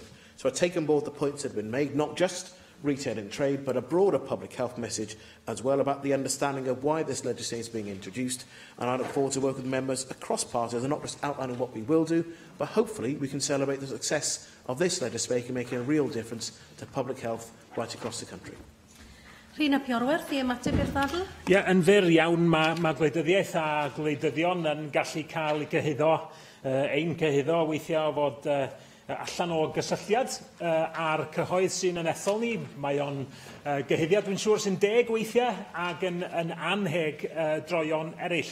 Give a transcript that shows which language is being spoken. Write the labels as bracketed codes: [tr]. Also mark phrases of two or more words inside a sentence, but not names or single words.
[en] So I take on board the points that have been made, not just retail and trade, but a broader public health message as well about the understanding of why this legislation is being introduced. And I look forward to working with members across parties and not just outlining what we will do, but hopefully we can celebrate the success of this legislation, making a real difference to public health right across the country. [cy] Rhina Piorwerth, I ymateb i'r ddadl. Ie, yn fyr iawn, mae gwleidyddiaeth a gwleidyddion yn gallu cael eu cyhyddo, ein cyhyddo weithiau o fod allan o gysylltiad a'r cyhoedd sy'n yn ethol ni. Mae o'n gyhyddiad, dwi'n siŵr, sy'n deg weithiau ac yn anheg droion eraill.